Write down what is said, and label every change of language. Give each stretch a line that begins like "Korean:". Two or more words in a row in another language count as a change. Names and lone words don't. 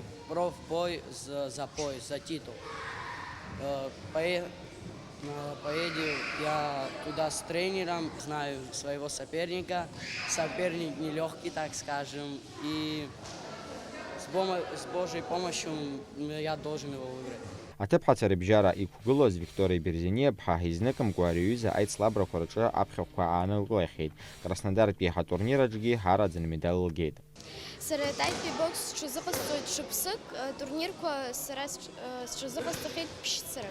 Russian: Профбой за пояс, за титул. Поеду я туда с тренером, знаю своего соперника. Соперник нелегкий, так скажем. И с Божьей помощью я должен его выиграть.
Abkhazian: Аҭыԥҳацәа рыбжьара иқәгылоз Викториа Берзениа-ԥҳа изныкымкәа ари аицлабрақәа рҿы аԥхьахәқәа аанылкылахьеит. Краснодартәи ҳатурнир аҿгьы ҳараӡан медал лгеит. Сара етаитәи бокс сҽазыҟасҵоит шықәсык, турнирқәа сара сҽазыҟасҵахьеит ԥшьцарак.